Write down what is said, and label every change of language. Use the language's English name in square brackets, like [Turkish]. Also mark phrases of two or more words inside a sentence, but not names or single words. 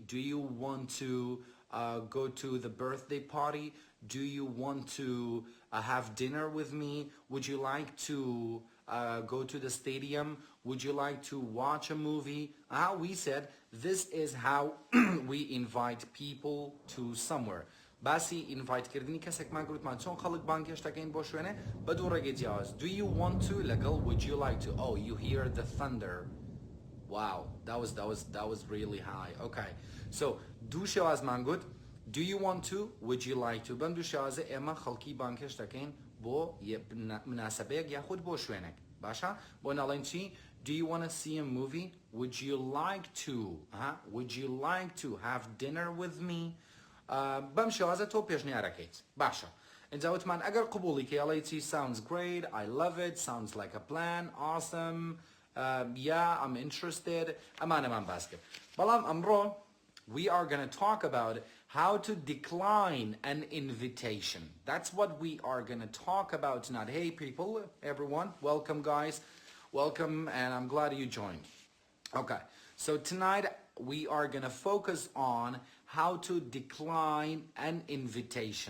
[English] Do you want to go to the birthday party? Do you want to have dinner with me? Would you like to go to the stadium? Would you like to watch a movie? We said this is how we invite people to somewhere. [Central Kurdish] باسی invite-کردنی کەسێکمان گوتمان چۆن خەڵک بانگهێشتەکەین بۆ شوێنێ بە دوو ڕێگەی جیاواز. [English] Do you want to لەگەڵ would you like to? Oh, you hear the thunder. Wow, that was really high. Okay. So [Central Kurdish] دوو شێوازمان گوت. [English] Do you want to? Would you like to? [Central Kurdish] بەم دوو شێوازە ئێمە خەڵکی بانگهێشتەکەین بۆ مناسبەیەک یاخود بۆ شوێنێک. باشە؟ بۆ ناڵێن چی؟ [English] Do you want to see a movie? Would you like to? Would you like to have dinner with me? [Central Kurdish] بەم شێوازە تۆ پێشنیارەکەیت. باشە. اینجا وتمان ئەگەر قبوڵی کە ئەڵێی چی [English] sounds great, I love it, sounds like a plan, awesome, yeah, I'm interested. [Central Kurdish] ئەمانەمان باس کرد. بەڵام ئەمڕۆ [English] we are going to talk about how to decline an invitation. That's what we are going to talk about tonight. Hey people, everyone, welcome guys. Welcome, and I'm glad you joined. Okay, so tonight we are going to focus on how to decline an invitation.